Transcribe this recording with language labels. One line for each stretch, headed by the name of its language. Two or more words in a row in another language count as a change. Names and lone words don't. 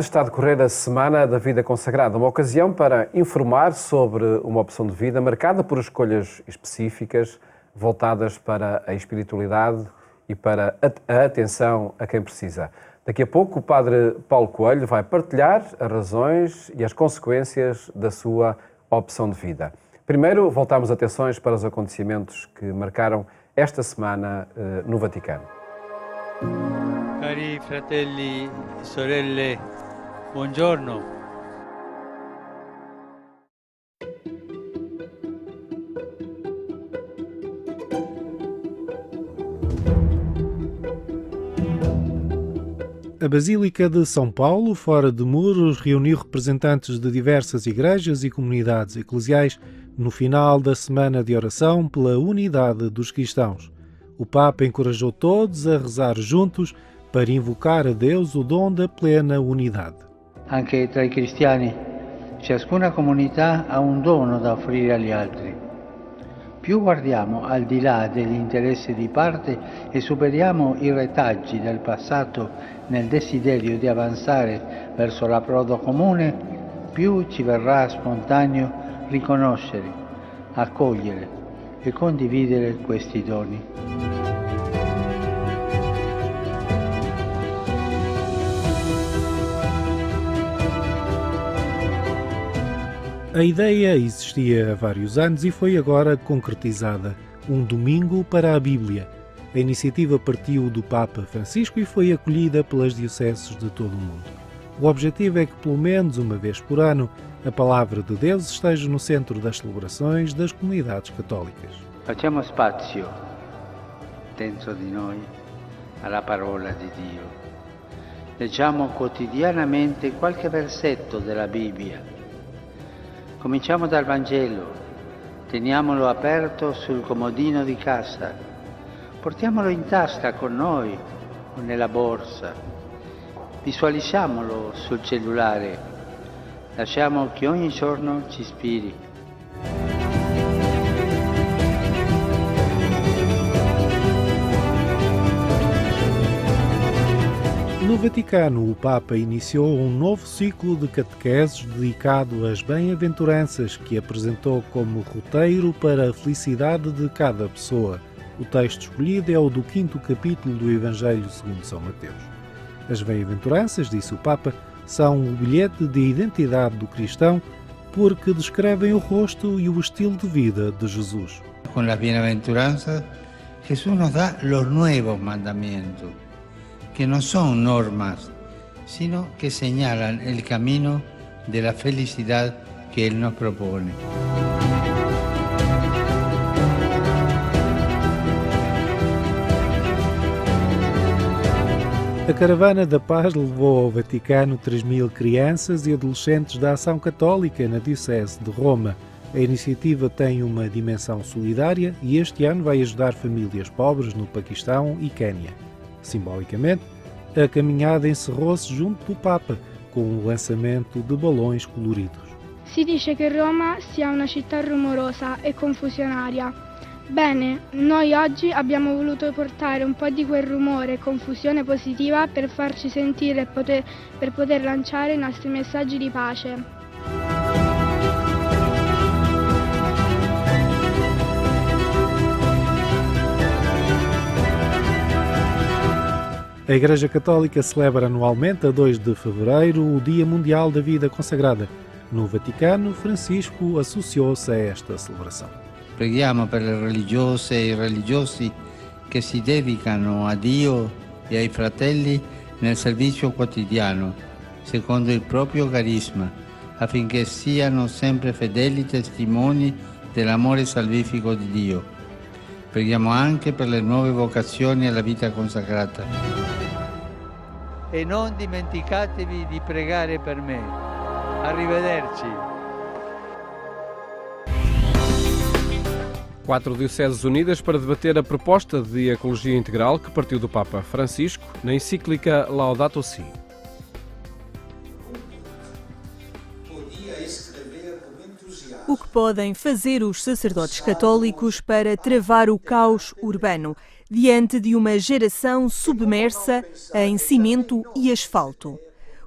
Portuguese: Está a decorrer a Semana da Vida Consagrada, uma ocasião para informar sobre uma opção de vida marcada por escolhas específicas, voltadas para a espiritualidade e para a atenção a quem precisa. Daqui a pouco o Padre Paulo Coelho vai partilhar as razões e as consequências da sua opção de vida. Primeiro, voltamos atenções para os acontecimentos que marcaram esta semana no Vaticano.
Italian: Cari fratelli e sorelle, buongiorno.
Portuguese: A Basílica de São Paulo, fora de muros, reuniu representantes de diversas igrejas e comunidades eclesiais no final da semana de oração pela unidade dos cristãos. O Papa encorajou todos a rezar juntos para invocar a Deus o dom da plena unidade.
Italian: Anche tra i cristiani, ciascuna comunità ha un dono da offrire agli altri. Più guardiamo al di là degli interessi di parte e superiamo i retaggi del passato nel desiderio di avanzare verso l'approdo comune, più ci verrà spontaneo riconoscere, accogliere e condividere questi doni.
Portuguese: A ideia existia há vários anos e foi agora concretizada. Um domingo para a Bíblia. A iniciativa partiu do Papa Francisco e foi acolhida pelas dioceses de todo o mundo. O objetivo é que, pelo menos uma vez por ano, a Palavra de Deus esteja no centro das celebrações das comunidades católicas.
Italian: Facciamo spazio dentro di noi alla parola di Dio. Leggiamo quotidianamente qualche versetto della Bibbia. Cominciamo dal Vangelo, teniamolo aperto sul comodino di casa, portiamolo in tasca con noi o nella borsa, visualizziamolo sul cellulare, lasciamo che ogni giorno ci ispiri.
Portuguese: No Vaticano, o Papa iniciou um novo ciclo de catequeses dedicado às bem-aventuranças que apresentou como roteiro para a felicidade de cada pessoa. O texto escolhido é o do 5º capítulo do Evangelho segundo São Mateus. As bem-aventuranças, disse o Papa, são o bilhete de identidade do cristão porque descrevem o rosto e o estilo de vida de Jesus. Com as bem-aventuranças, Jesus nos dá os novos mandamentos,
Spanish: que no son normas, sino que señalan el camino de la felicidad que Él nos propone.
Portuguese: A Caravana da Paz levou ao Vaticano 3.000 crianças e adolescentes da Ação Católica na Diocese de Roma. A iniciativa tem uma dimensão solidária e este ano vai ajudar famílias pobres no Paquistão e Quénia. Simbolicamente, a caminhada encerrou-se junto do Papa, com o lançamento de balões coloridos.
Italian: Si dice che Roma sia una città rumorosa e confusionaria. Bene, noi oggi abbiamo voluto portare un po' di quel rumore e confusione positiva per farci sentire per poter lanciare i nostri messaggi di pace.
Portuguese: A Igreja Católica celebra anualmente, a 2 de fevereiro, o Dia Mundial da Vida Consagrada. No Vaticano, Francisco associou-se a esta celebração.
Italian: Preghiamo per le religiose e i religiosi che si dedicano a Dio e ai fratelli nel servizio quotidiano, secondo il proprio carisma, affinché siano sempre fedeli testimoni dell'amore salvifico di Dio. Preghiamo anche per le nuove vocazioni alla vita consacrata. E non dimenticatevi di pregare per me. Arrivederci.
Portuguese: 4 dioceses unidas para debater a proposta de ecologia integral que partiu do Papa Francisco na encíclica Laudato Si. O que podem fazer os sacerdotes católicos para travar o caos urbano diante de uma geração submersa em cimento e asfalto?